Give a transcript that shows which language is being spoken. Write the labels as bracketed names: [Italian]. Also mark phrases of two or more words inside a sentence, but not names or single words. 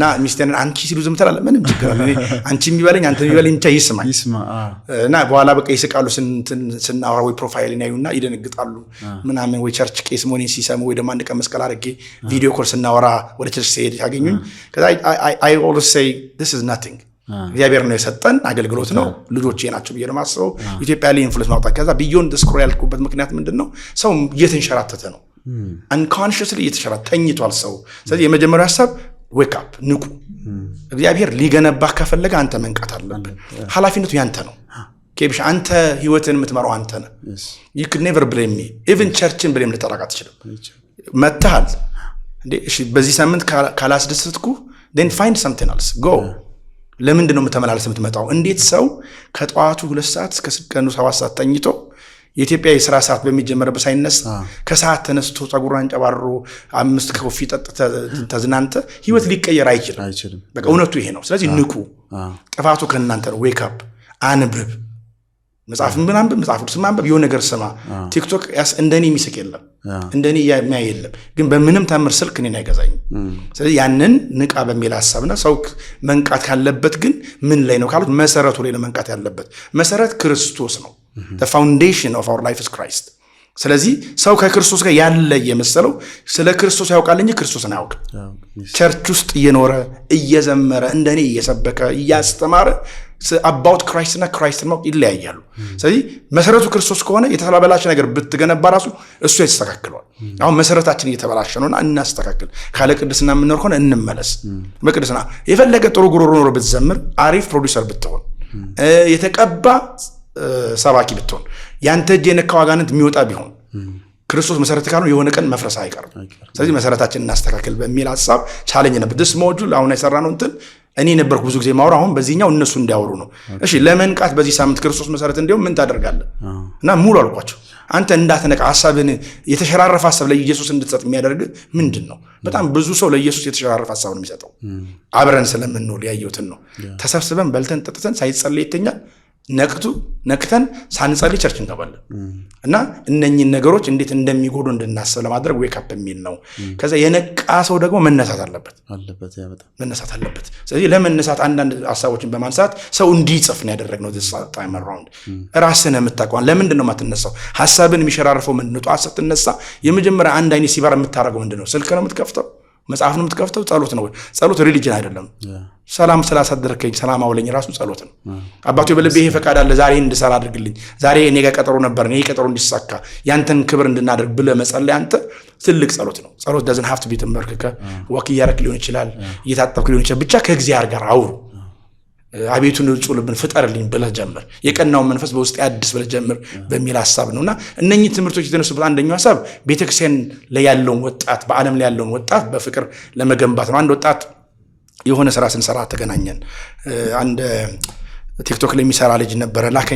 [Amharic] ሚስቴን አንቺ ሲሉ ዝም ትላለህ፣ ምንም ችግር አለ አንቺ የሚበለኝ አንተ የሚበለኝ ብቻ ይስማኝ። እና በኋላ በቃ ይስቃሉ። ስናወራ ወይ ፕሮፋይልን ያዩና ይደነግጣሉ ምናምን፣ ወይ ቸርች ቄስ መሆኔን ሲሰሙ፣ ወይ ደግሞ አንድ ቀን መስቀል አድርጌ ቪዲዮ ኮል ስናወራ ወደ ቸርች ሲሄድ ያገኙኝ። ከዛ [English] I always say this is nothing፣ [Amharic] እግዚአብሔር ነው የሰጠን አገልግሎት ነው፣ ልጆቼ ናቸው ብዬ ነው የማስበው። ኢትዮጵያ ላይ ኢንፍሉዌንስ ማውጣት። ከዛ [English] beyond scroll [Amharic] ያልኩበት ምክንያት ምንድነው? ሰው እየተንሸራተተ ነው፣ አንኮንሽስሊ እየተሸራተተ ተኝቷል ሰው። ስለዚህ የመጀመሪያው ሀሳብ [English] wake up፣ [Amharic] ንቁ። እግዚአብሔር ሊገነባህ ከፈለገ አንተ መንቃት አለብህ። ኃላፊነቱ ያንተ ነው። ኬብሽ አንተ ህይወትን የምትመራው አንተ ነህ። [English] you could never blame me. [Amharic] even ቸርችን ብሌም ልታደርግ አትችልም። መጥተሃል እንዴ? እሺ በዚህ ሳምንት ካላስደስትኩ [English] then find something else, go. [Amharic] ለምንድን ነው የምትመላለስ የምትመጣው? እንዴት ሰው ከጠዋቱ 2 ሰዓት እስከ ቀኑ 7 ሰዓት ተኝቶ የኢትዮጵያ የሥራ ሰዓት በሚጀመርበት ሳይነሳ ከሰዓት ተነስቶ ፀጉሩን አንጨባርሮ 5 ኮፊ ጠጥተ ተዝናንተ ህይወት ሊቀየር አይችልም። በቃ እውነቱ ይሄ ነው። ስለዚህ ንቁ። ጥፋቱ ከእናንተ ነው። [English] wake up፣ [Amharic] አንብብ፣ መጽሐፍ ቅዱስ ማንበብ፣ የሆነ ነገር ስማ። ቲክቶክ እንደኔ የሚስቅ የለም፣ እንደኔ የሚያይ የለም። ግን በምንም ታምር ስልክ እኔን አይገዛኝም። ስለዚህ ያንን ንቃ በሚል ሐሳብና ሰው መንቃት ካለበት ግን ምን ላይ ነው ካሉት መሰረቱ ላይ ነው መንቃት ያለበት። መሰረት ክርስቶስ ነው። the [English] foundation of our life is Christ። [Amharic] ስለዚህ ሰው ከክርስቶስ ጋር ያለ የመሰለው ስለ ክርስቶስ ያውቃል እንጂ ክርስቶስን አያውቅም። ቸርች ውስጥ እየኖረ እየዘመረ እንደኔ እየሰበከ እያስተማረ [English] about Christ [Amharic] እና Christን ማወቅ ይለያያሉ። ስለዚህ መሰረቱ ክርስቶስ ከሆነ የተበላሸ ነገር ብትገነባ ራሱ እሱ ያስተካክለዋል። አሁን መሰረታችን እየተበላሸ ነውና እናስተካክል። ካለ ቅድስና የምንኖር ከሆነ እንመለስ። በቅድስና የፈለገ ጥሩ ጉሮሮ ኖሮ ብትዘምር፣ አሪፍ ፕሮዲውሰር ብትሆን፣ የተቀባ ሰባኪ ብትሆን፣ ያንተ እጅ የነካው አጋንንት የሚወጣ ቢሆን ክርስቶስ መሰረት ካልሆነ የሆነ ቀን መፍረስ አይቀርም። ስለዚህ መሰረታችን እናስተካክል በሚል ሐሳብ ቻሌንጅ ነበር [English] this module [Amharic] አሁን የሰራነው እንትን እኔ ነበርኩ ብዙ ጊዜ ማውራ፣ አሁን በዚህኛው እነሱ እንዲያወሩ ነው። እሺ ለመንቃት በዚህ ሳምንት ክርስቶስ መሰረት እንዲያው ምን ታደርጋለህ? እና ሙሉ አልኳቸው አንተ እንዳትነቃ ሐሳብን የተሸራረፈ ሐሳብ ለኢየሱስ እንድትሰጥ የሚያደርግ ምንድነው? በጣም ብዙ ሰው ለኢየሱስ የተሸራረፈ ሐሳብ ነው የሚሰጠው። አብረን ስለምንውል ያየሁትን ነው። ተሰብስበን በልተን ጠጥተን ሳይጸልይ ይተኛል። ነቅተን ሳንጸልይ ቸርች እንገባለን። እና እነኚህን ነገሮች እንዴት እንደሚጎዱ እንድናስብ ለማድረግ [English] wake up [Amharic] የሚል ነው። ከዛ የነቃ ሰው ደግሞ መነሳት አለበት። ስለዚህ ለመነሳት አንዳንድ ሐሳቦችን በማንሳት ሰው እንዲጽፍ ነው ያደረግነው። [English] this time around [Amharic] ራስን የምታውቀው ለምንድን ነው የማትነሳው? ሐሳብን የሚሸራርፈው ምንድን ነው? ጠዋት ስትነሳ የመጀመሪያ አንድ አይነት ሲባር የምታደርገው ምንድን ነው? ስልክ ነው የምትከፍተው? መጽሐፍ ነው የምትከፍተው? ጸሎት ነው። ጸሎት ሪሊጅን አይደለም። ሰላም ስላሳደርከኝ ሰላም አውለኝ ራሱ ጸሎት ነው። አባቴ በልቤ ይሄ ፈቃድ አለ፣ ዛሬ እንድሰራ አድርግልኝ፣ ዛሬ እኔ ጋር ቀጠሮ ነበር፣ እኔ ቀጠሮ እንዲሳካ ያንተን ክብር እንድናደርግ ብለህ መጸለይ አንተ ትልቅ ጸሎት ነው። ጸሎት [English] doesn't have to be [Amharic] ተመርከከ ወክ እያረክ ሊሆን ይችላል፣ እየታጠብክ ሊሆን ይችላል። ብቻ ከእግዚአብሔር ጋር አውሩ። አቤቱ ንጹህ ልብን ፍጠርልኝ ብለህ ጀምር፣ የቀናውን መንፈስ በውስጥ አዲስ ብለህ ጀምር በሚል ሐሳብ ነውና እነኚህ ትምህርቶች የተነሱበት አንደኛው ሐሳብ ቤተክርስቲያን ላይ ያለውን ወጣት፣ በዓለም ላይ ያለውን ወጣት በፍቅር ለመገንባት ነው። አንድ ወጣት የሆነ ስራ ስንሰራ ተገናኘን። አንድ ቲክቶክ ላይ የሚሰራ ልጅ ነበረ፣ ላከኝ